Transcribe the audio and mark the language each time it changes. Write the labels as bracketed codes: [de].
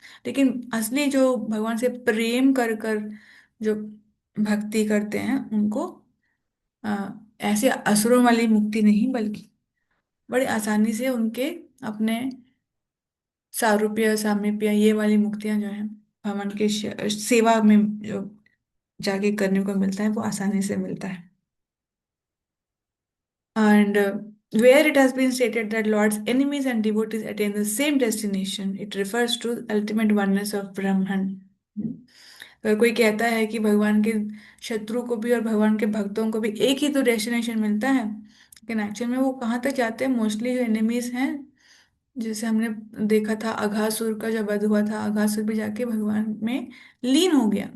[hi] लेकिन असली जो भगवान से प्रेम कर कर जो भक्ति करते हैं उनको ऐसे असुरों वाली मुक्ति नहीं, बल्कि बड़ी आसानी से उनके अपने सारूप्य सामीप्य ये वाली मुक्तियां जो हैं भगवान के सेवा में जो जाके करने को मिलता है वो आसानी से मिलता है। [en] And where it has been stated that Lord's enemies and devotees attain the same destination, it refers to ultimate oneness of Brahman. [hi] अगर कोई कहता है कि भगवान के शत्रु को भी और भगवान के भक्तों को भी एक ही तो डेस्टिनेशन मिलता है, लेकिन एक्चुअल में वो कहाँ तक जाते हैं? मोस्टली जो एनिमीज हैं, जैसे हमने देखा था अघासुर का जब वध हुआ था, अघासुर भी जाके भगवान में लीन हो गया।